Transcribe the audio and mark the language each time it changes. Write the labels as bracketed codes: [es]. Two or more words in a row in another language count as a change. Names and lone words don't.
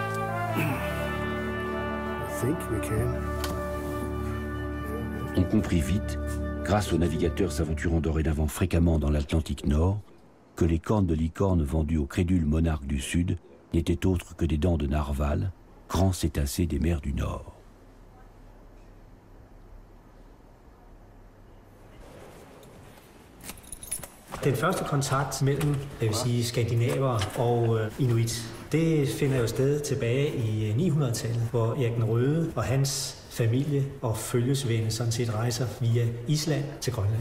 [en] I think we can. [fr] On comprit vite, grâce aux navigateurs s'aventurant dorénavant fréquemment dans l'Atlantique Nord, que les cornes de licorne vendues aux crédules monarques du Sud n'étaient autres que des dents de narval, grands cétacés des mers du Nord. [da] Den første kontakt mellem, jeg vil sige, skandinaver og inuit, det finder jo sted tilbage i 900-tallet, hvor Erik den Røde og hans familie og følgesvende sådan set rejser via Island til Grønland.